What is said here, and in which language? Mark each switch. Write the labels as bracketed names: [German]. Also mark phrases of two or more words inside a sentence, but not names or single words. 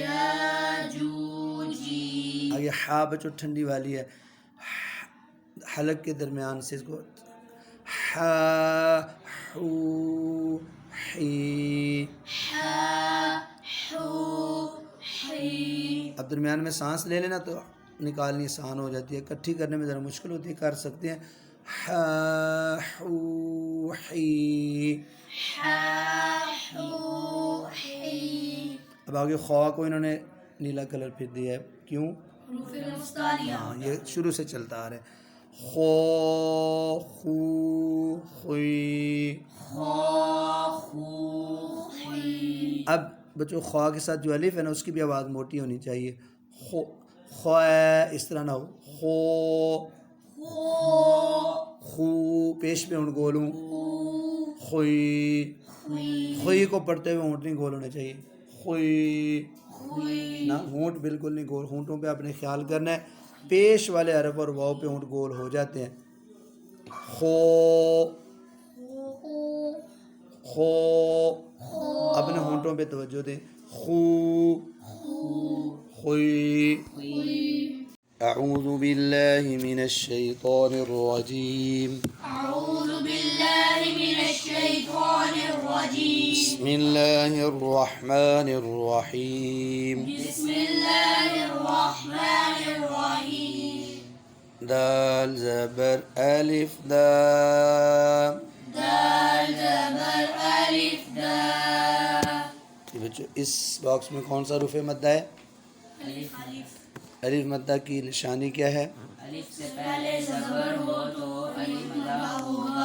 [Urdu] آگے ہا بچوں ٹھنڈی والی ہے، حلق کے درمیان سے اس کو ہا ہو ہی، اب درمیان میں سانس لے لینا تو نکالنی آسان ہو جاتی ہے، اکٹھی کرنے میں ذرا مشکل ہوتی ہے، کر سکتے ہیں ہا ہو ہی۔ اب آگے خوا کو انہوں نے نیلا کلر پھر دیا ہے، کیوں؟ ہاں یہ شروع سے چلتا آ رہا ہے، خو خو خوی۔ اب بچوں خوا کے ساتھ جو الف ہے نا اس کی بھی آواز موٹی ہونی چاہیے، خو خو اس طرح نہ ہو، خو خو پیش پہ اونٹ گول ہوں، خوئی، خوئی کو پڑھتے ہوئے اونٹ نہیں گول ہونے چاہیے، خوئی نہ، اونٹ بالکل نہیں گول، ہونٹوں پہ آپ نے خیال کرنا ہے، پیش والے حرف اور واؤ پہ اونٹ گول ہو جاتے ہیں. خو، خو، اپنے ہونٹوں پہ توجہ دیں، خو، خوئی. [Arabic] اعوذ باللہ من الشیطان الرجیم، أعوذ بالله من الشيطان الرجيم. بسم اللہ الرحمن الرحیم. بسم الله الرحمن الرحيم. [Urdu] دال زبر الف دال. دال زبر ألف دال. بچوں اس باکس میں کون سا حروف مدہ ہے؟ الف. الف مدہ کی نشانی کیا ہے؟ الف سے پہلے زبر ہو تو الف مدہ ہوگا.